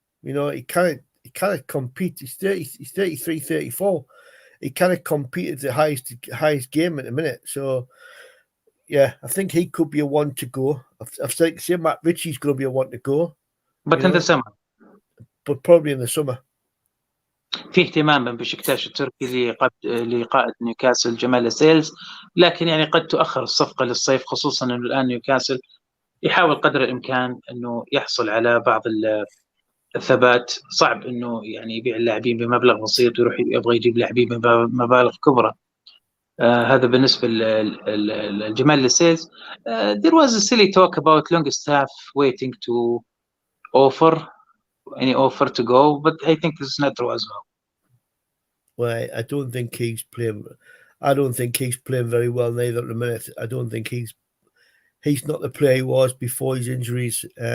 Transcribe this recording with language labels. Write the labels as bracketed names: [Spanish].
[English] You know, he can't compete. He's 33, 34. He can't compete at the highest game at the minute. So, yeah, I think he could be a one to go. I've said Matt Ritchie's going to be a one to go. But in the summer. But probably in the summer. [Arabic] في اهتمام من بشكتاش التركي لقائد نيوكاسل جمال لاسيلز، لكن يعني قد تؤخر الصفقة للصيف، خصوصا أنه الآن نيوكاسل يحاول قدر الإمكان أنه يحصل على بعض الثبات. صعب أنه يعني يبيع اللاعبين بمبلغ بسيط ويروح يبغى يجيب لاعبين بمبالغ كبرى. هذا بالنسبة للجمال السيلز. [English] There was a silly talk about Longstaff waiting to offer to go, but I think this is not true as well. Well, I don't think he's playing. I don't think he's playing very well neither at the minute. I don't think he's not the player he was before his injuries.